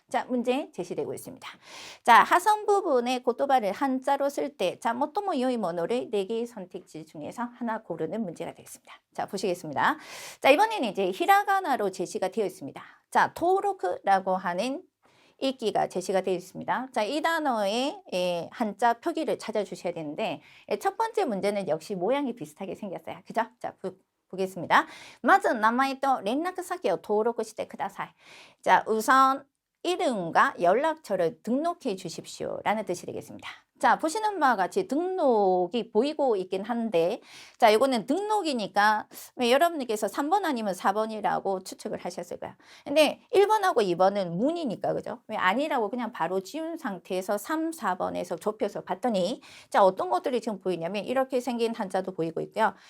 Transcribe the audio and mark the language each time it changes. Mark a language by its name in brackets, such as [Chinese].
[Korean] 자, 문제 제시되고 있습니다. 자, 하선 부분에 고토바를 한자로 쓸 때 자, [Japanese] 모토모 요이 모노를 [Korean] 4개의 선택지 중에서 하나 고르는 문제가 되겠습니다. 자, 보시겠습니다. 자, 이번에는 이제 히라가나로 제시가 되어 있습니다. 자, 토로크라고 하는 읽기가 제시가 되어 있습니다. 자, 이 단어의 한자 표기를 찾아주셔야 되는데 첫 번째 문제는 역시 모양이 비슷하게 생겼어요. 그죠? 자, 보겠습니다. [Japanese] まず名前と連絡先を登録してください. [Korean] 자, 우선 이름과 연락처를 등록해 주십시오 라는 뜻이 되겠습니다. 자, 보시는 바와 같이 등록이 보이고 있긴 한데 자, 이거는 등록이니까 여러분께서 3번 아니면 4번이라고 추측을 하셨을 거야. 근데 1번하고 2번은 문이니까 그죠? 왜 아니라고 그냥 바로 지운 상태에서 3, 4번에서 좁혀서 봤더니 자, 어떤 것들이 지금 보이냐면 이렇게 생긴 한자도 보이고 있고요.